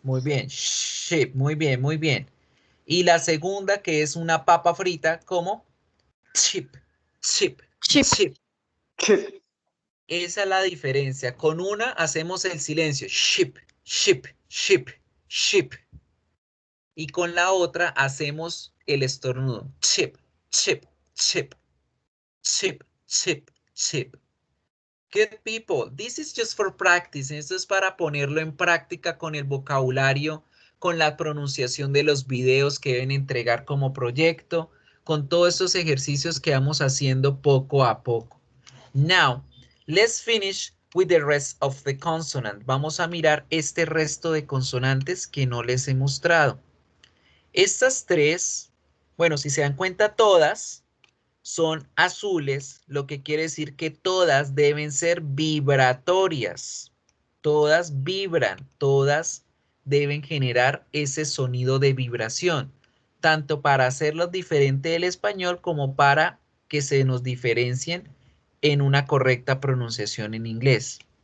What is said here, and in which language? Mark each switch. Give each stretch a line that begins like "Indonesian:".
Spanish: Muy bien, ship, muy bien, muy bien. Y la segunda, que es una papa frita, ¿cómo?
English: Chip, chip, Chip. chip. Chip.
Spanish: Esa es la diferencia. Con una hacemos el silencio. Ship, ship, ship, ship. Y con la otra hacemos el estornudo.
English: Chip, chip, chip, chip, chip, chip. Good people, this is just for practice.
Spanish: Esto es para ponerlo en práctica con el vocabulario, con la pronunciación de los videos que deben entregar como proyecto, con todos estos ejercicios que vamos haciendo poco a poco.
English: Now, let's finish with the rest of the consonant.
Spanish: Vamos a mirar este resto de consonantes que no les he mostrado. Estas tres, bueno, si se dan cuenta todas, son azules, lo que quiere decir que todas deben ser vibratorias. Todas vibran, todas deben generar ese sonido de vibración, tanto para hacerlos diferente del español como para que se nos diferencien en una correcta pronunciación en inglés.